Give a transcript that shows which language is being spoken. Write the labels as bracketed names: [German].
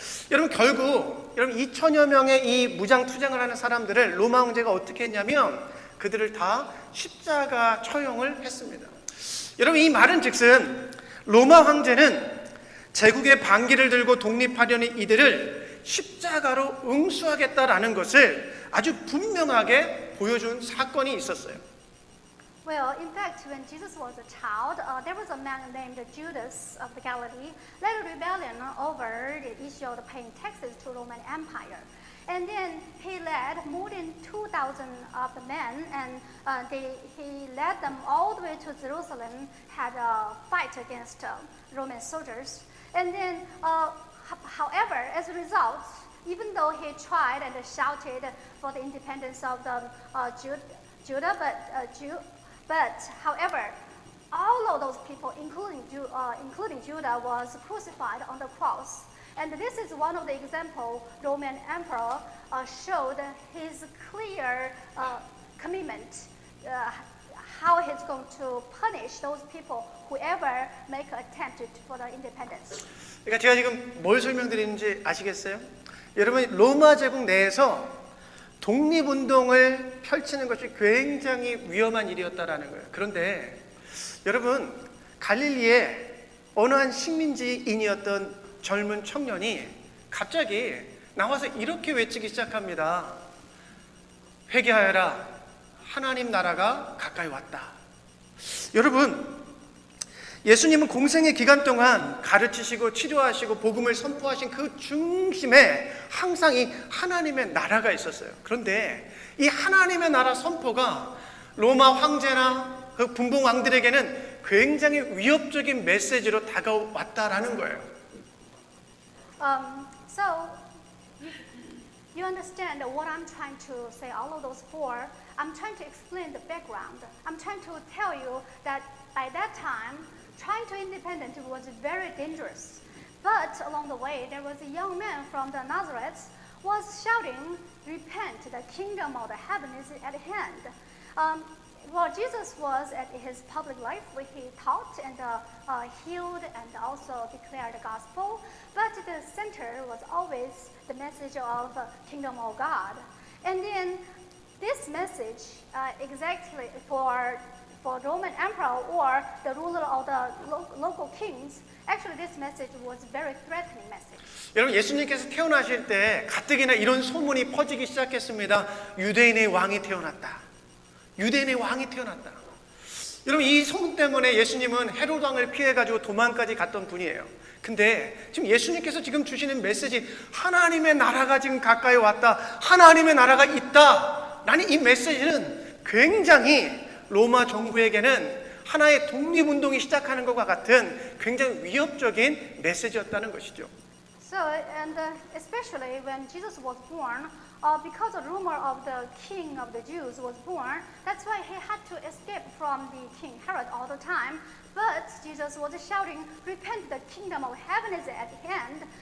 [Korean] 여러분 결국 2천여 명의 이 무장 투쟁을 하는 사람들을 로마 황제가 어떻게 했냐면 그들을 다 십자가 처형을 했습니다. 여러분 이 말은 즉슨 로마 황제는 제국의 반기를 들고 독립하려는 이들을 십자가로 응수하겠다라는 것을 아주 분명하게 보여준 사건이 있었어요. [English] Well, in fact, when Jesus was a child, there was a man named Judas of the Galilee led a rebellion over the issue of paying taxes to Roman Empire. And then he led more than 2,000 of the men, and he led them all the way to Jerusalem, had a fight against Roman soldiers. And then, however, as a result, even though he tried and shouted for the independence of the Judah, but however, all of those people, including Judah, was crucified on the cross. And this is one of the examples Roman emperor showed his clear commitment, how he's going to punish those people whoever make an attempt for the independence. [Korean] 그러니까 제가 지금 뭘 설명드리는지 아시겠어요? 여러분 로마 제국 내에서 독립운동을 펼치는 것이 굉장히 위험한 일이었다라는 거예요. 그런데 여러분 갈릴리에 어느 한 식민지인이었던 젊은 청년이 갑자기 나와서 이렇게 외치기 시작합니다. 회개하여라. 하나님 나라가 가까이 왔다. 여러분 예수님은 공생의 기간 동안 가르치시고 치료하시고 복음을 선포하신 그 중심에 항상 이 하나님의 나라가 있었어요. 그런데 이 하나님의 나라 선포가 로마 황제나 그 분봉 왕들에게는 굉장히 위협적인 메시지로 다가왔다라는 거예요. [English] So you understand what I'm trying to say. All of those four, I'm trying to explain the background. I'm trying to tell you that by that time, trying to independent was very dangerous. But along the way, there was a young man from the Nazareth was shouting, "Repent! The kingdom of the heaven is at hand." Well, Jesus was at his public life where he taught and healed and also declared the gospel. But the center was always the message of kingdom of God. And then this message exactly for Roman emperor or the ruler of the local kings, actually this message was very threatening message. [Korean] 여러분 예수님께서 태어나실 때 가뜩이나 이런 소문이 퍼지기 시작했습니다. 유대인의 왕이 태어났다. 유대인의 왕이 태어났다. 여러분 이 소문 때문에 예수님은 헤로드 왕을 피해가지고 도망까지 갔던 분이에요. 근데 지금 예수님께서 지금 주시는 메시지 하나님의 나라가 지금 가까이 왔다. 하나님의 나라가 있다. 라는 이 메시지는 굉장히 로마 정부에게는 하나의 독립운동이 시작하는 것과 같은 굉장히 위협적인 메시지였다는 것이죠. [English] So, and especially when Jesus was born, because the rumor of the king of the Jews was born, that's why he had to escape from the king Herod all the time. But Jesus was shouting, "Repent! The kingdom of heaven is at hand."